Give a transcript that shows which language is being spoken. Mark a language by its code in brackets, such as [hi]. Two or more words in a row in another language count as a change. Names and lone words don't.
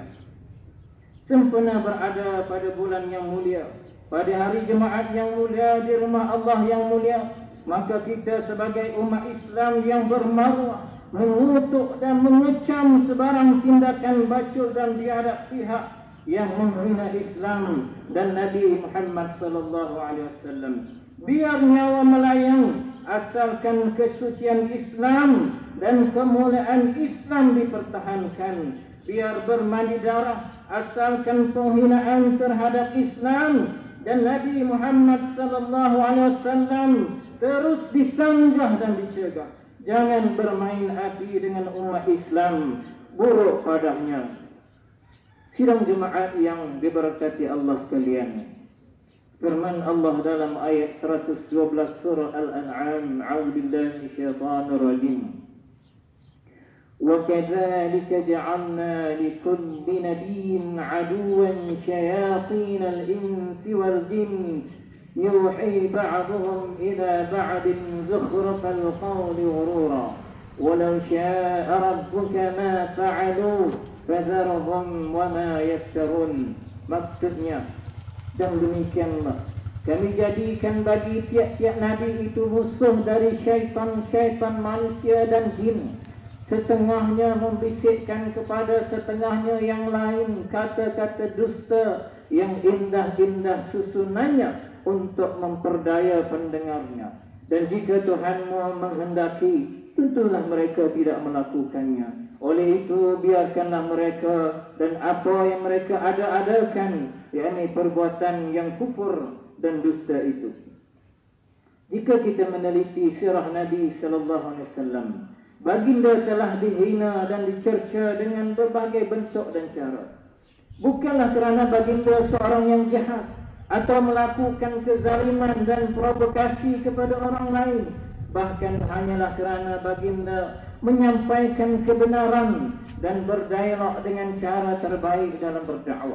[ms] Sempena berada pada bulan yang mulia, pada hari Jumaat yang mulia di rumah Allah yang mulia, maka kita sebagai umat Islam yang bermaruah mengutuk dan mengecam sebarang tindakan bacul dan biadab pihak yang menghina Islam dan Nabi Muhammad [ar] صلى الله عليه وسلم. [ms] Biar nyawa melayang, asalkan kesucian Islam dan kemuliaan Islam dipertahankan. Biar bermandi darah, asalkan penghinaan terhadap Islam dan Nabi Muhammad [ar] صلى الله عليه وسلم [ms] terus disanjah dan dicegah. Jangan bermain api dengan umat Islam, buruk padanya. Sidang jemaat yang diberkati Allah sekalian, firman Allah dalam ayat 112 surah Al-An'am, [ar] أعوذ بالله من الشيطان الرجيم. وَكَذَلِكَ جَعَلْنَا لِكُلِّ نَبِيٍّ عَدُوًّا شَيَاطِينَ الْإِنسِ وَالْجِنِّ يُوحِي بَعْضُهُمْ إِلَى بَعْضٍ زُخْرُفَ الْقَوْلِ غُرُورًا وَلَوْ شَاءَ رَبُّكَ مَا فَعَلُوهُ فَذَرْهُمْ وَمَا يَفْتَرُونَ. [ms] Maksudnya, dan demikianlah kami jadikan bagi tiap-tiap nabi itu musuh dari syaitan-syaitan manusia dan jin. Setengahnya membisikkan kepada setengahnya yang lain kata-kata dusta yang indah-indah susunannya untuk memperdaya pendengarnya. Dan jika Tuhanmu menghendaki, tentulah mereka tidak melakukannya. Oleh itu, biarkanlah mereka dan apa yang mereka ada-adakan, yakni perbuatan yang kufur dan dusta itu. Jika kita meneliti sirah Nabi [ar] صلى الله عليه وسلم, [ms] baginda telah dihina dan dicerca dengan berbagai bentuk dan cara. Bukanlah kerana baginda seorang yang jahat atau melakukan kezaliman dan provokasi kepada orang lain, bahkan hanyalah kerana baginda menyampaikan kebenaran dan berdialog dengan cara terbaik dalam berdakwah.